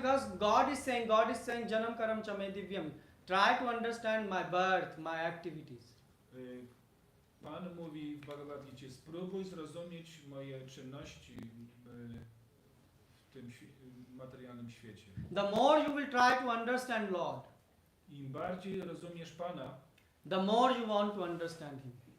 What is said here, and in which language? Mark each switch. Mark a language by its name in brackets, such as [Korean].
[English] Because God is saying [Sanskrit] Janam Karam Chame Divyam. [English] Try to understand my birth, my activities. [Polish] Pan mówi w Bhagavad Gicie, spróbuj zrozumieć moje czynności w tym materialnym świecie. [English] The more you will try to understand Lord, [Polish] Im bardziej rozumiesz Pana, [English] the more you want to understand Him.